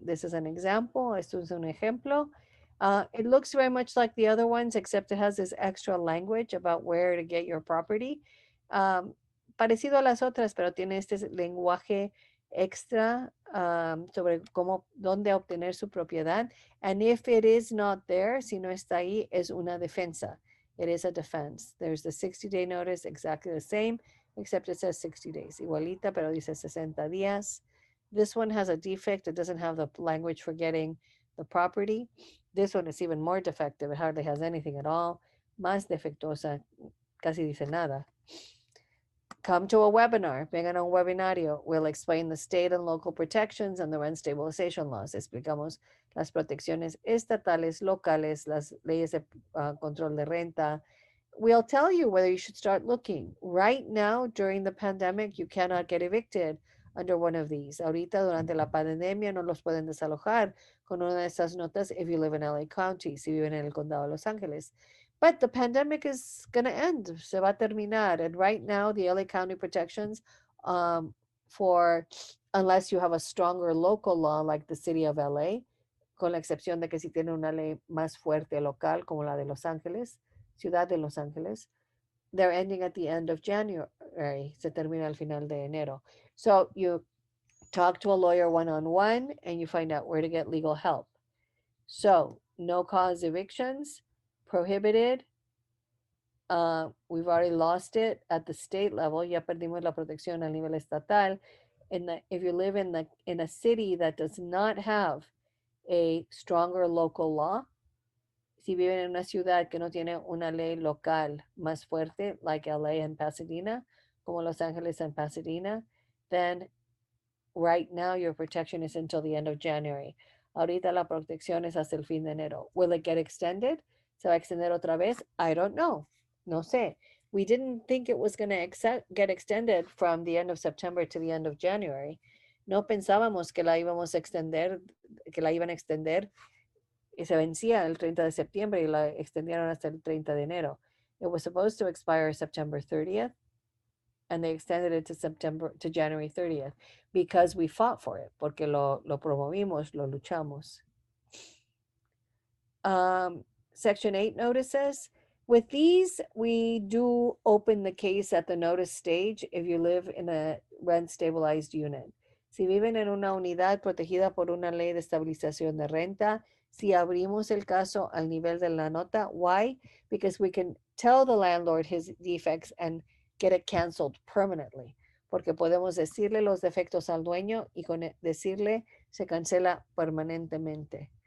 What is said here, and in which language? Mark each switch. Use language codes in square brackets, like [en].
[en] This is an example. [es] Esto es un ejemplo. [en] It looks very much like the other ones, except it has this extra language about where to get your property. [es] Parecido a las otras, pero tiene este lenguaje extra sobre dónde obtener su propiedad. [en] And if it is not there, [es] si no está ahí, es una defensa. [en] It is a defense. There's the 60-day notice, exactly the same, except it says 60 days. [es] Igualita, pero dice 60 días. [en] This one has a defect. It doesn't have the language for getting the property. This one is even more defective. It hardly has anything at all. [es] Más defectuosa. casi dice nada. [en] Come to a webinar, [es] vengan a un webinario. [en] We'll explain the state and local protections and the rent stabilization laws. [es] Explicamos las protecciones estatales, locales, las leyes de control de renta. [en] We'll tell you whether you should start looking. Right now, during the pandemic, you cannot get evicted under one of these. [es] Ahorita, durante la pandemia, no los pueden desalojar con una de estas notas [en] if you live in LA County, [es] si viven en el condado de Los Ángeles. [en] But the pandemic is going to end. [es] Se va a terminar. [en] And right now, the LA County protections for, unless you have a stronger local law like the city of LA, [es] con la excepción de que si tiene una ley más fuerte local como la de Los Ángeles, [en] Ciudad de Los Ángeles, they're ending at the end of January. [es] Se termina al final de enero. [en] So you talk to a lawyer one-on-one and you find out where to get legal help. So no cause evictions, prohibited. We've already lost it at the state level. [es] Ya perdimos la protección a nivel estatal. [en] If you live in a city that does not have a stronger local law, [es] si viven en una ciudad que no tiene una ley local más fuerte, [en] like LA and Pasadena, [es] como Los Ángeles [en] and Pasadena, then right now your protection is until the end of January. [es] Ahorita la protección es hasta el fin de enero. [en] Will it get extended? [es] ¿Se va a extender otra vez? [en] I don't know. [es] No sé. [en] We didn't think it was going to get extended from the end of September to the end of January. [es] No pensábamos que la íbamos a extender, que la iban a extender y se vencía el 30 de septiembre y la extendieron hasta el 30 de enero. [en] It was supposed to expire September 30th, and they extended it to January 30th because we fought for it, [es] porque lo promovimos, lo luchamos. [en] Section 8 notices. With these, we do open the case at the notice stage if you live in a rent stabilized unit. [es] Si viven en una unidad protegida por una ley de estabilización de renta, si abrimos el caso al nivel de la nota. [en] Why? Because we can tell the landlord his defects and get it canceled permanently. [es] Porque podemos decirle los defectos al dueño y con decirle se cancela permanentemente.